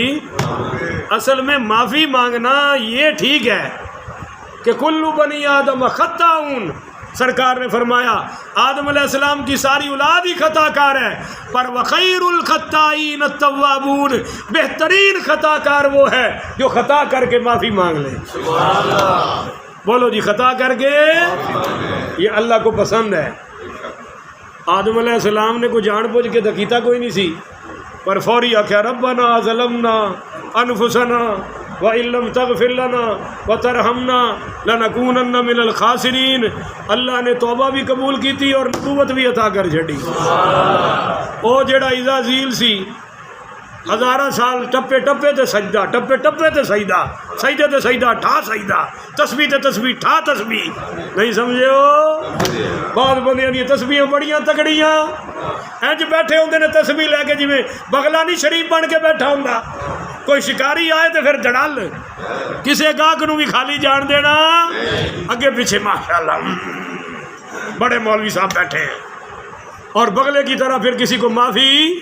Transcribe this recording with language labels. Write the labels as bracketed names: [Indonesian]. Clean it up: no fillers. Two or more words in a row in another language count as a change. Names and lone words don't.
[Urdu] اصل میں معافی مانگنا یہ ٹھیک ہے کہ [Arabic] کلو بنی آدم خطاؤن, [Urdu] سرکار نے فرمایا آدم علیہ السلام کی ساری اولاد ہی خطا کار ہے, پر [Arabic] وخیر الخطائین التوابون, [Urdu] بہترین خطا کار وہ ہے جو خطا کر کے معافی مانگ لے. بولو جی, خطا کر کے, یہ اللہ کو پسند ہے. [Punjabi] آدم علیہ السلام نے کوئی جان بوجھ کے تو کیتا کوئی نہیں سی, پر فوری آخیا [Arabic] ربنا ظلمنا انفسنا وَإِن لَّمْ تَغْفِرْ لَنَا وَتَرْحَمْنَا لَنَكُونَنَّ مِنَ الْخَاسِرِينَ. [Urdu] اللہ نے توبہ بھی قبول کی تھی اور نبوت بھی عطا کر چھڑی. [Punjabi] او جڑا عزازیل سی, ہزارہ سال ٹپے ٹپے تے سجدہ, ٹپے ٹپے تے سجدہ, سجدے تے سجدہ ٹھا سجدہ, تسبیح تے تسبیح ٹھا تسبیح. نہیں سمجھے ہو؟ بعض بندیاں دی تسبیحاں بڑیاں تکڑیاں انج بیٹھے ہوندے نے تسبیح لے کے جویں بغلا نہیں شریف بن کے بیٹھا ہوندا. کوئی شکاری آئے تو پھر جڑال, کسی گاہک نو بھی خالی جان دینا, [Urdu] اگے پیچھے ماشاءاللہ بڑے مولوی صاحب بیٹھے ہیں, اور بغلے کی طرح پھر کسی کو معافی.